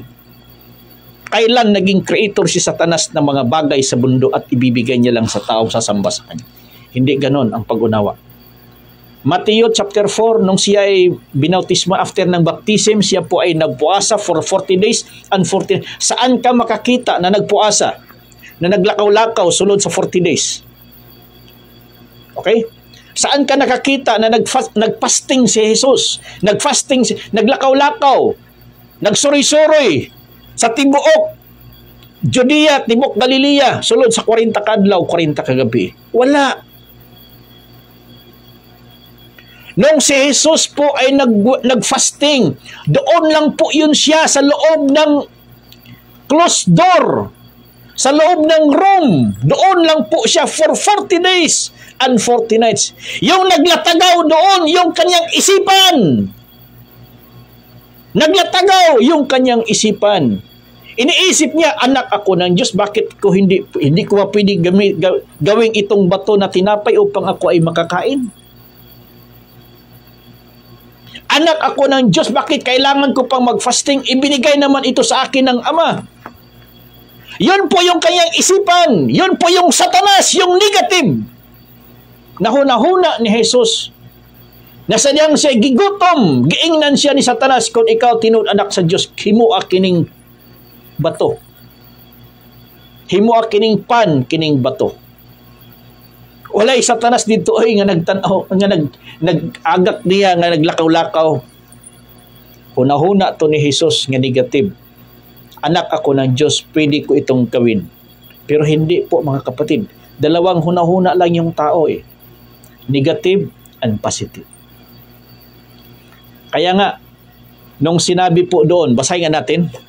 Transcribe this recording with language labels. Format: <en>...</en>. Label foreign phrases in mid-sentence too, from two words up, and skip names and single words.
<tl>Kailan naging creator si Satanas ng mga bagay sa mundo at ibibigay niya lang sa taong sasamba sa kanya? Hindi ganon ang pag-unawa. Matthew chapter 4, nung siya ay binautismo after ng baptism, siya po ay nagpuasa</tl> <en>for 40 days and 40.</en> <tl>Saan ka makakita na nagpuasa?</tl> <ceb>Na naglakaw-lakaw sulod sa 40 days? Okay?</ceb> <tl>Saan ka nakakita na nagfasting si Jesus?</tl> <ceb>Naglakaw-lakaw, nagsuri-suroy sa tibuok Judea, tibok Galilea, sulod sa 40 kadlaw, 40 kagabi? Wala.</ceb> <tl>Nung si Jesus po ay nagfasting, doon lang po yun siya sa loob ng closed door, sa loob ng room. Doon lang po siya</tl> <en>for 40 days and 40 nights.</en> <tl>Yung naglatagaw doon, yung kanyang isipan. Naglatagaw yung kanyang isipan. Iniisip niya, anak ako ng Diyos, bakit ko hindi ko pwede gawing itong bato na tinapay upang ako ay makakain? Anak ako ng Diyos, bakit kailangan ko pang mag-fasting? Ibinigay naman ito sa akin ng Ama. Yun po yung kanyang isipan. Yun po yung Satanas, yung negative.</tl> <ceb>Nahuna-huna ni Jesus. Nasadyang siya gigutom. Giingnan siya ni Satanas, kung ikaw tinud anak sa Diyos, himua kining bato. Himua kining pan, kining bato. Walay Satanas dito ay nga nagtanaw, nga nag-agak niya, nga naglakaw-lakaw. Huna-huna to ni Jesus nga negative.</ceb> <tl>Anak ako ng Diyos, pwede ko itong gawin. Pero hindi po mga kapatid. Dalawang huna-huna lang yung tao eh.</tl> <en>Negative and positive.</en> <tl>Kaya nga, nung sinabi po doon, basahin nga natin.</tl>